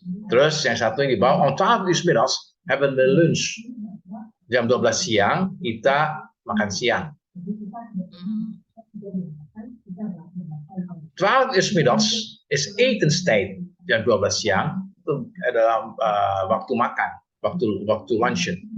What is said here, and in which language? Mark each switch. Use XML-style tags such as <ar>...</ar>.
<id>Terus yang satu yang di bawah,</id> <nl>om 12 uur 's middags hebben we lunch.</nl> <id>Jam 12 siang kita makan siang.</id> <nl>12 uur 's middags is etenstijd.</nl> <id>Jam 12 siang itu adalah waktu makan, waktu luncheon.</id>